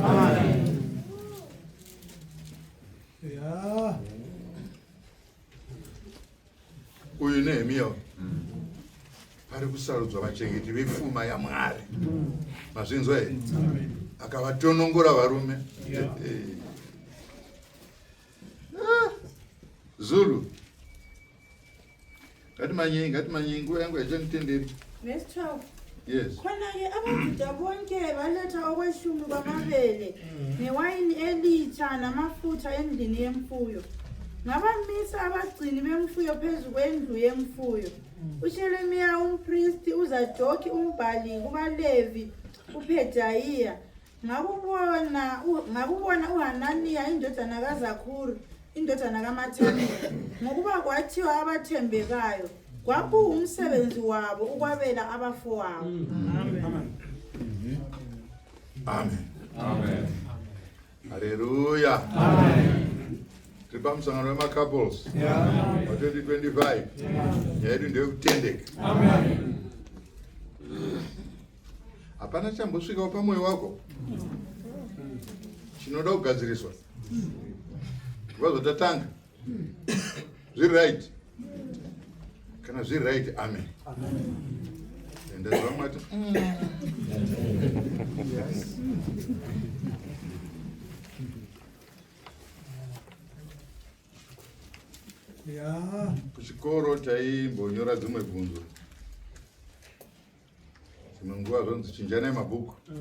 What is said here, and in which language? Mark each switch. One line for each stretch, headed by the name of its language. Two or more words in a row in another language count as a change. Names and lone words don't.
Shona: Uyu Nehemia pari kusarudzwa vachengeti vepfuma yaMwari. Mazvinzwa here? Akavatonongora varume. Zulu. Ngatimanyi nguva yangu haichanitenderi. Verse 12. Yes.
North Ndebele: Khona-ke abaJuda bonke baletha okweshumi kwamabele newaini elitsha namafutha endlini yemfuyo. Ngabamisa abagcini bemfuyo phezu kwendlu yemfuyo. uSheremiya umpristi, uZadokhi umbhali, kubaLevi, uPhedayiya. Ngakubona uHananiya indodana kaZakhuri, indodana kaMathaniya, ngokuba kwathiwa abathembekayo, kwakuwumsebenzi wabo ukwabela abafowabo. Amen.
Shona: Hallelujah. Tripa msangano wema couples. Wa 2025. Yedu ndio kutendeka. Hapana chambosvika pamoyo wako. Chinoda kugadziriswa. Wazotatanga. Zviri right. Kana zviri right, amen.
English: And that's what matter.
Shona: Kuchikoro taimbonyora dzimwe bvunzo. Dzimwe nguva zvonzi chinjana mabhuku.